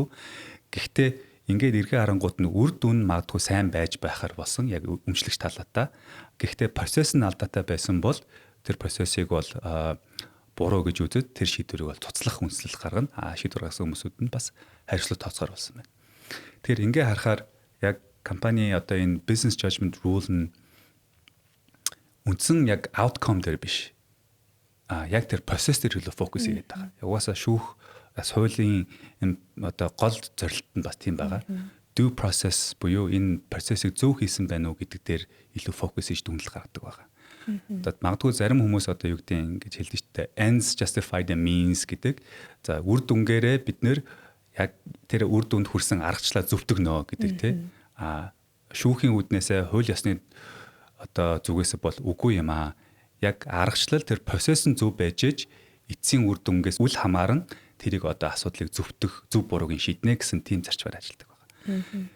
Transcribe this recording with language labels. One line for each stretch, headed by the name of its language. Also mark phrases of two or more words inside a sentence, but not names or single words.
Mongolian: Гэхдээ ингээд эргээ харангуут нь үр дүн магадгүй сайн байж байхаар болсон яг өмчлөгч талаатаа. Гэхдээ процесс нь алдаатай байсан бол тэр процессыг бол буруу гэж үзээд тэр шийдвэрийг бол цуцлах үндэслэл гаргана. Шийдвэр гаргасан хүмүүсүүд нь бас хариуцлага тооцохоор болсон байна. Тэгэхээр ингээ харахаар яг компани одоо энэ
English: business judgment rule
Mongolian: нь үндсэн яг outcome дээр биш. Яг тэр процесс дээр илүү фокус хийгээд байгаа. Угаасаа шүүх хуулийн одоо гол зорилт нь бас тийм байгаа.
English: Due process
Mongolian: буюу энэ процессыг зөв хийсэн байна уу гэдэг дээр илүү фокус хийж дүгнэлт гаргадаг байгаа. Одоо магадгүй зарим хүмүүс одоо юу гэдэг ингэж хэлдэг шүү дээ.
English: Ends justify the means гэдэг.
Mongolian: За үр дүнгээрээ бид нэр яг тэр үр дүнд хүрсэн аргачлалаа зөвтгөнө гэдэг тийм. Шүүхийн үүднээсээ хууль ёсны одоо зүгээсээ бол үгүй юм аа. Яг аргачлал тэр процесс нь зөв байж ээж эцсийн үр дүнгээс үл хамааран тэрийг одоо асуудлыг зөвтгөх, зөв буруугийн шийднэ гэсэн тийм зарчмаар ажилладаг байна.